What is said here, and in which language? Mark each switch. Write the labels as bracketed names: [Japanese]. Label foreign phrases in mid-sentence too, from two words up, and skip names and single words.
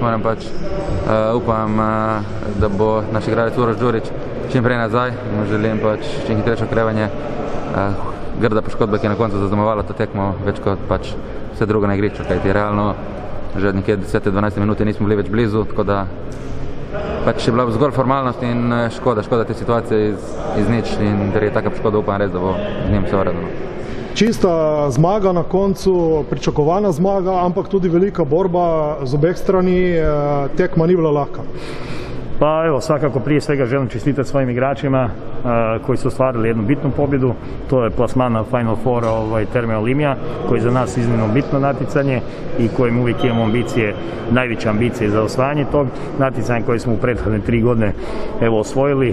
[Slovenian] moram pač, upam, da bo naš igralec Uroš Đurić čim prej nazaj, želim pač čim hitrejše okrevanje, grda poškodba, ki je na koncu zaznamovala to tekmo, več kot pač vse drugo na igrišču, kajti realno že nekje 10-12 minute nismo bili več blizu, tako da pač je bila zgolj formalnost in škoda te situacije iz nič in ker je taka poškoda, upam res, da bo z njim vse uredno. Čista zmaga na koncu, pričakovana zmaga, ampak tudi velika borba z obeh strani, tekma ni bila lahka. [Croatian] Pa evo, svakako prije svega želim čestitati svojim igračima koji su ostvarili jednu bitnu pobjedu. To je plasman na Final Four Terme Olimija, koji je za nas iznimno bitno natjecanje i kojim uvijek imamo ambicije, najveće ambicije za osvajanje tog natjecanja koje smo u prethodne 3 godine osvojili.